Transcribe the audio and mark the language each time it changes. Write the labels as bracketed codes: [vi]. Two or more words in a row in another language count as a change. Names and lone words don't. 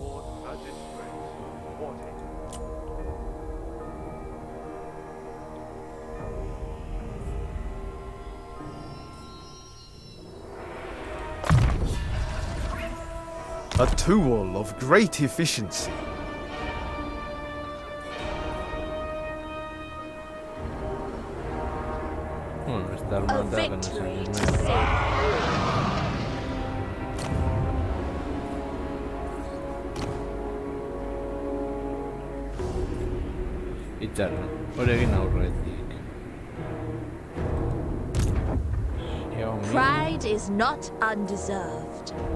[en] A tool of great efficiency. [es] Bueno, esta [en] A [es] armada que no sé [en] victory [es] qué [en] to [es] es. [en] save. [eu] Itxaron, hori egin aurretik. Xiaomi. [en] Pride is not undeserved.